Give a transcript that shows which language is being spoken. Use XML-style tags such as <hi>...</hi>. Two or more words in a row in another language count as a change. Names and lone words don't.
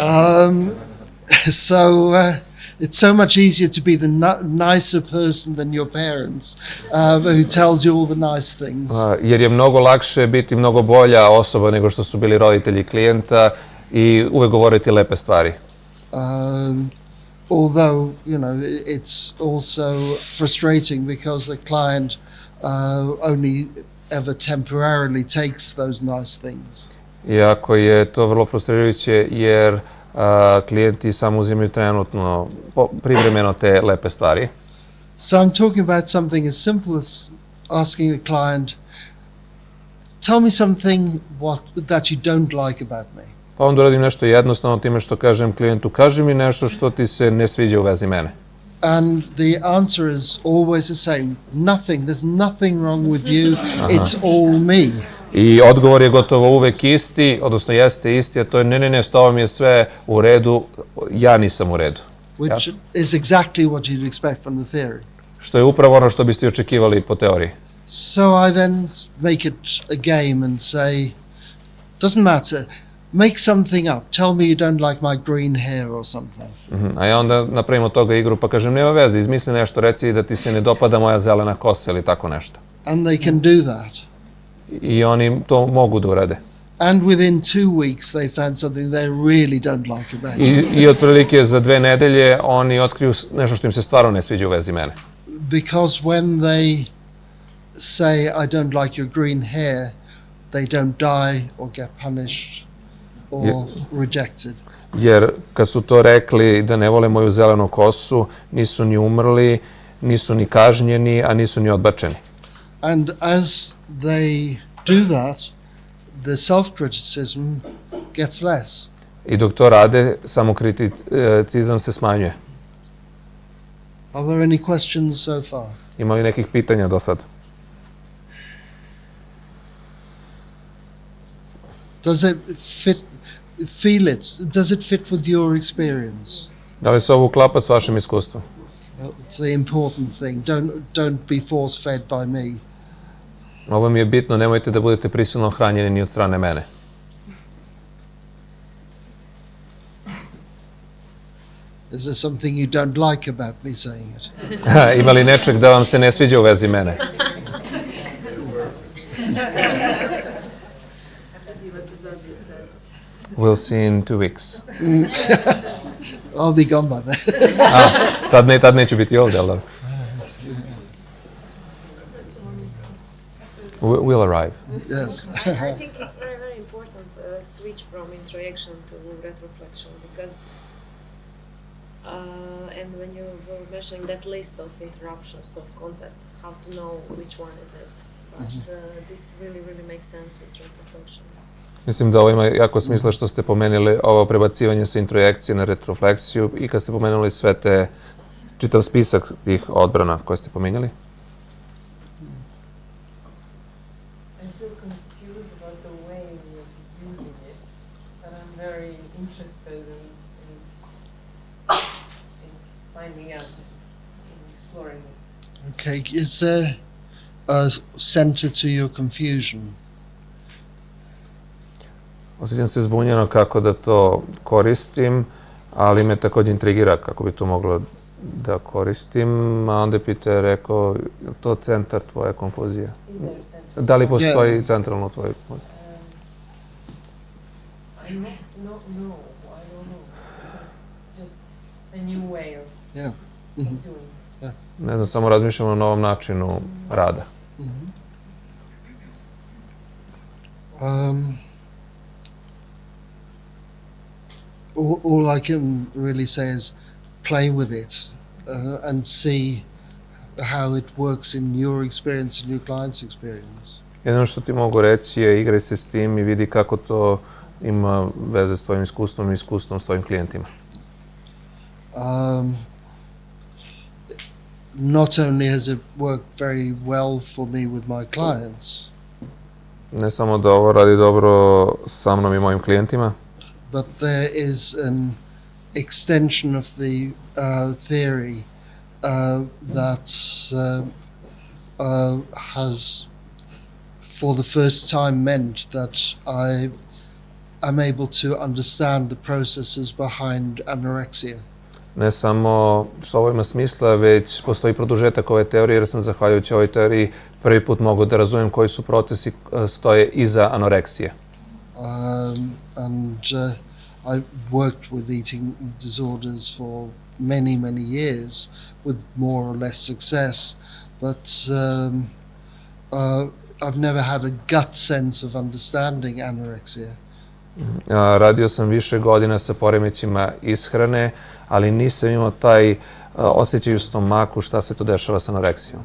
<en>It's so much easier to be the nicer person than your parents who tells you all the nice things.</en> <sr>Jer je mnogo lakše biti mnogo bolja osoba nego što su bili roditelji klijenta i uvek govoriti lepe stvari.</sr> <en>Although, it's also frustrating because the client only ever temporarily takes those nice things.</en> <sr>Iako je to vrlo frustrirajuće jer klijenti samo uzimaju trenutno, privremeno te lepe stvari.</sr> <en>So I'm talking about something as simple as asking the client, tell me something that you don't like about me.</en> <sr>Pa onda uradim nešto jednostavno time što kažem klijentu, kaži mi nešto što ti se ne sviđa u vezi mene.</sr> <en>And the answer is always the same. Nothing. There's nothing wrong with you. It's all me.</en> <sr>I odgovor je gotovo uvek isti, odnosno jeste isti, a to je ne, s tobom je sve u redu, ja nisam u redu.</sr> <en>Which is exactly what you'd expect from the theory.</en> <sr>Što je upravo ono što biste očekivali po teoriji.</sr> <en>So I then make it a game and say, doesn't matter. Make something up. Tell me you don't like my green hair or something.</en> <sr>A ja onda napravim od toga igru pa kažem, nema veze, izmisli nešto, reci da ti se ne dopada moja zelena kosa ili tako nešto.</sr> <en>And they can do that.</en> <sr>I oni to mogu da urade.</sr> <en>And within 2 weeks they found something they really don't like about you.</en> <sr>I otprilike za 2 nedelje oni otkriju nešto što im se stvarno ne sviđa u vezi mene.</sr> <en>Because when they say I don't like your green hair, they don't die or get punished or rejected.</en> <sr>Jer kad su to rekli da ne vole moju zelenu kosu, nisu ni umrli, nisu ni kažnjeni, a nisu ni odbačeni.</sr> <en>And as they do that, the self-criticism gets less.</en> <sr>I dok to rade, samokriticizam se smanjuje.</sr> <en>Are there any questions so far?</en> <sr>Ima li nekih pitanja do sad?</sr> <en>Does it fit with your experience?</en> <sr>Da li se ovo uklapa s vašim iskustvom?</sr> <en>It's the important thing. Don't be force-fed by me.</en> <sr>Ovo mi je bitno, nemojte da budete prisilno hranjeni ni od strane mene.</sr> <en>Is there something you don't like about me saying it?</en> <sr>Ima li nečeg da vam se ne sviđa u vezi mene?</sr> <en>We'll see in 2 weeks. I'll be gone by then.</en> <sr>Tad neću biti ovdje, ali</sr> <en>we'll arrive. Yes. I think it's very, very important switch from introjection to retroflection because and when you were mentioning that list of interruptions of contact, how to know which one is it. But this really, really makes sense with retroflection.</en> <sr>Mislim da ovo ima jako smisla što ste pomenuli ovo prebacivanje sa introjekcije na retrofleksiju i kad ste pomenuli sve te, čitav spisak tih odbrana koje ste pomenjali.</sr> <en>I feel confused about the way of using it, but I'm very interested in finding out, in exploring it. Okay. Is there a center to your confusion?</en> <sr>Osjećam se zbunjeno kako da to koristim, ali me također intrigira kako bi to moglo da koristim. A onda je Peter rekao, je li to centar tvoje konfuzije? Da li postoji centralno tvoje konfuzije?</sr> <en>I don't know. Just a new way of doing.</en> <sr>Ne znam, samo razmišljam o novom načinu rada.</sr> <en>All I can really say is play with it and see how it works in your experience and your client's experience.</en> <sr>Jedino što ti mogu reći je igraj se s tim i vidi kako to ima veze s tvojim iskustvom i iskustvom s tvojim klijentima.</sr> <en>Not only has it worked very well for me with my clients,</en> <sr>Ne samo da ovo radi dobro sa mnom i mojim klijentima,</sr> <en>but there is an extension of the theory that has, for the first time, meant that I am able to understand the processes behind anorexia.</en> <sr>ne samo što ovo ima smisla, već postoji produžetak ove teorije, jer sam zahvaljujući ovoj teoriji prvi put mogu da razumijem koji su procesi stoje iza anoreksije.</sr> <en>And I worked with eating disorders for many years with more or less success, but I've never had a gut sense of understanding anorexia.</en> <sr>Radio sam više godina sa poremećima ishrane, ali nisam imao taj osjećaj u stomaku šta se to dešava sa anoreksijom.</sr>